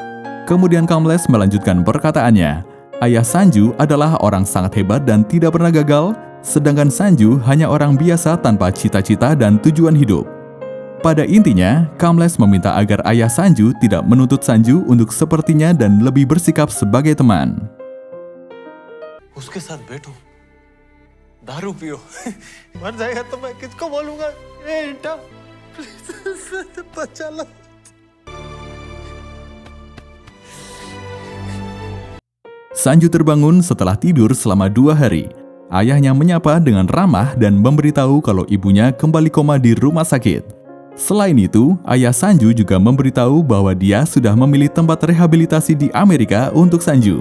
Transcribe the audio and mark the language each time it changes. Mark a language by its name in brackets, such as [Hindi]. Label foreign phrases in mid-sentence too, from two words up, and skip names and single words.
[Indonesian] Kemudian Kamlesh melanjutkan perkataannya. Ayah Sanju adalah orang sangat hebat dan tidak pernah gagal, sedangkan Sanju hanya orang biasa tanpa cita-cita dan tujuan hidup. Pada intinya, Kamlesh meminta agar ayah Sanju tidak menuntut Sanju untuk sepertinya dan lebih bersikap sebagai teman. [Hindi] उसके साथ बैठो, दारू पियो, मर जाएगा तो मैं किसको बोलूंगा? ए बेटा, प्लीज बचा लो। [Indonesian] Sanju terbangun setelah tidur selama 2 hari. Ayahnya menyapa dengan ramah dan memberitahu kalau ibunya kembali koma di rumah sakit. Selain itu, ayah Sanju juga memberitahu bahwa dia sudah memilih tempat rehabilitasi di Amerika untuk Sanju.